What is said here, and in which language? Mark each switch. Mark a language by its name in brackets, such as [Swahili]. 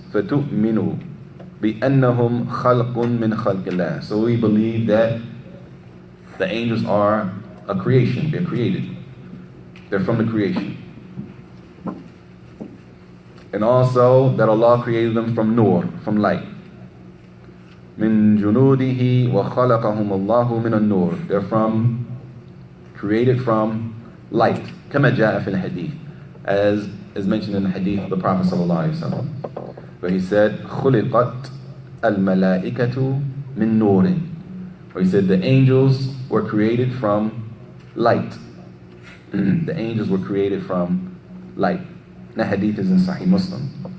[Arabic] فَتُؤْمِنُوا بِأَنَّهُمْ خَلْقٌ مِّنْ خَلْقِ اللَّهِ. [English] So we believe that the angels are a creation. They're created. They're from the creation. And also that Allah created them from nur, from light. [Arabic] مِن جُنُودِهِ وَخَلَقَهُمُ اللَّهُ مِنَ النُّورِ. [English] They're created from light. [Arabic] كما جاء في الحديث, [English] as is mentioned in the hadith of the Prophet ﷺ, where he said, [Arabic] خُلِقَتْ الْمَلَائِكَةُ مِن نُورٍ, [English] where he said the angels were created from light. The angels were created from light. The hadith is in Sahih Muslim.